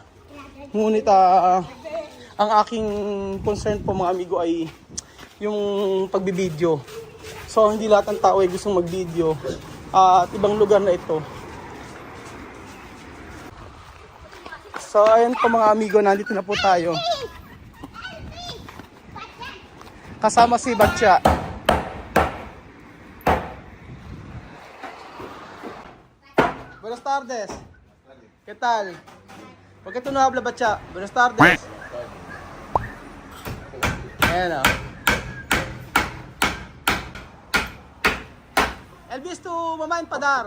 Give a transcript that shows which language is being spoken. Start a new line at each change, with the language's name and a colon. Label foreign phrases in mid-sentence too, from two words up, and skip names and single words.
Filipino: Ngunit ang aking concern po mga amigo ay yung pagbibideo. So hindi lahat ng tao ay gustong magvideo at ibang lugar na ito. So ayun po mga amigo, nandito na po tayo. Kasama si Batya.
Spanish: Buenas tardes. ¿Qué tal? ¿Por qué tú no hablas, Batya? Buenas tardes.
Filipino: Ayan o.
Spanish: Elvis, tu mamá empadar.